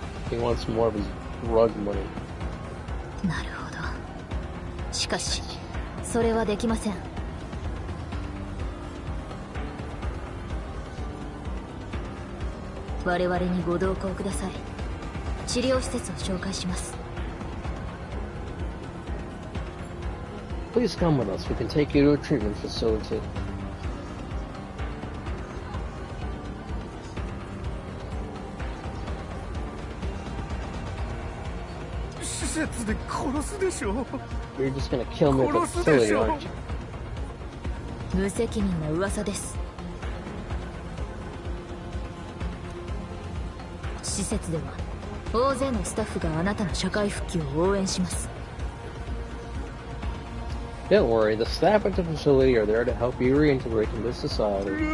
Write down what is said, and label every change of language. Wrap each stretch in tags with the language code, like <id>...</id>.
<en>He wants more of his drug money.</en> <ja>なるほど。しかし、それはできません。我々にご同行ください。治療施設を紹介します。</ja> <en>Please come with us. We can take you to a treatment facility.</en> <ja>施設で殺すでしょ。</ja> <en>You're just gonna kill me at the facility, aren't you?</en> <ja>無責任な噂です。施設では大勢のスタッフがあなたの社会復帰を応援します。</ja> <en>Don't worry, the staff at the facility are there to help you reintegrate into society.</en>